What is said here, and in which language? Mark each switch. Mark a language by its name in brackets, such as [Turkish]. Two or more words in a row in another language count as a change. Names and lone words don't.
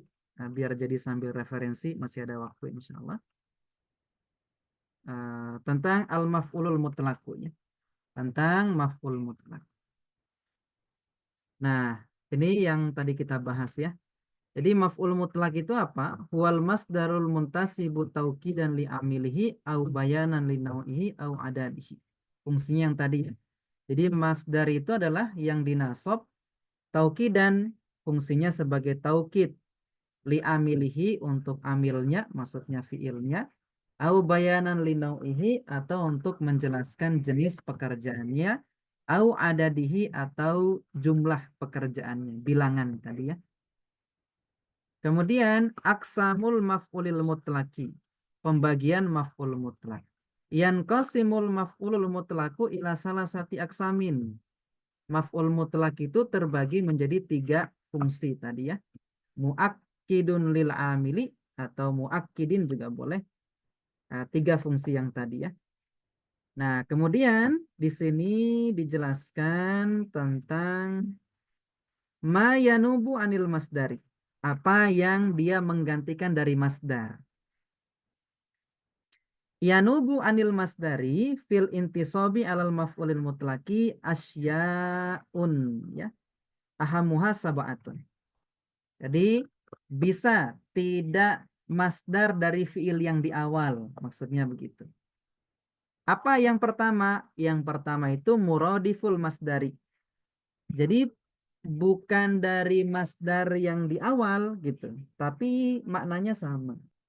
[Indonesian] Nah, biar jadi sambil referensi, masih ada waktu [Arabic] إن شاء الله. [Indonesian] Tentang [Arabic] المفعول المطلق [Indonesian] ya. tentang [Arabic] مفعول مطلق. [Indonesian] Nah, ini yang tadi kita bahas ya. Jadi [Arabic] مفعول مطلق [Indonesian] itu apa? [Arabic] هو المصدر المنتصب توكيدا لعامله أو بيانا لنوعه أو عدده. [Indonesian] Fungsinya yang tadi ya. Jadi masdar itu adalah yang dinasab tauqidan, fungsinya sebagai taukid, [Arabic] لعامله [Indonesian] untuk amilnya, maksudnya fiilnya, [Arabic] أو بيانا لنوعه [Indonesian] atau untuk menjelaskan jenis pekerjaannya, [Arabic] أو عدده [Indonesian] atau jumlah pekerjaannya, bilangan tadi ya. Kemudian [Arabic] أقسام المفعول المطلق, [Indonesian] pembagian [Arabic] مفعول مطلق. ينقسم المفعول المطلق إلى ثلاثة أقسام. مفعول مطلق [Indonesian] itu terbagi menjadi 3 fungsi tadi ya. [Arabic] مؤكد للعامل [Indonesian] atau muakkidin juga boleh. 3 fungsi yang tadi ya. Nah, kemudian di sini dijelaskan tentang [Arabic] ما ينوب عن المصدر. [Indonesian] Apa yang dia menggantikan dari masdar. [Arabic] ينوب عن المصدر في الانتصاب على المفعول المطلق أشياء ya. أهمها سبعة. [Indonesian] Jadi bisa tidak masdar dari fiil yang di awal, maksudnya begitu. Apa yang pertama? Yang pertama itu [Arabic] مرادف المصدر. [Indonesian] Jadi bukan dari masdar yang di awal gitu, tapi maknanya sama.